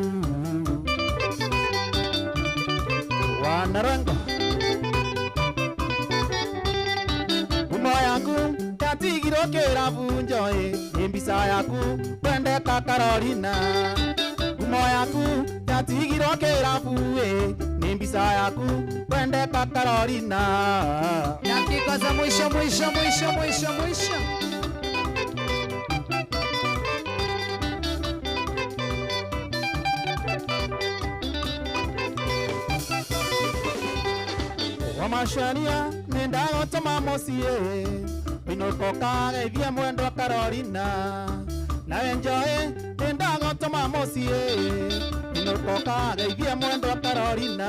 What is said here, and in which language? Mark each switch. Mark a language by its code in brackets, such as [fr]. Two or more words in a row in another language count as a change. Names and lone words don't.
[ki] Wanarango ngumo yaku yatigirwo kĩrabu njoi nĩ mbica yaku kwendeka Carolina ngumo yaku yatigirwo kĩrabu nĩ mbica yaku kwendeka Carolina [sw] dakika za mwisho [ki] Wamashania nĩndagũtũma mũciĩ ũinũkoka geithie mwendwa Carolina nawe njoi nĩndagũtũma mũciĩ ũinũkoka geithie mwendwa Carolina